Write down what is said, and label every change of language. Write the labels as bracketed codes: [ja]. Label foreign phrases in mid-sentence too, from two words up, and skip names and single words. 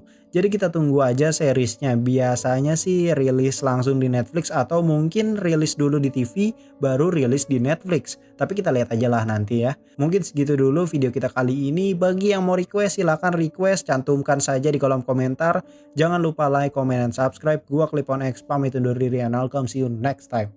[id] Jadi kita tunggu aja seriesnya. Biasanya sih rilis langsung di Netflix atau mungkin rilis dulu di TV baru rilis di Netflix. Tapi kita lihat aja lah nanti ya. Mungkin segitu dulu video kita kali ini. Bagi yang mau request silahkan request, cantumkan saja di kolom komentar. Jangan lupa [en] like, comment, and subscribe. [id] Gua Clip on X pamit undur diri [en] and I'll come see you next time.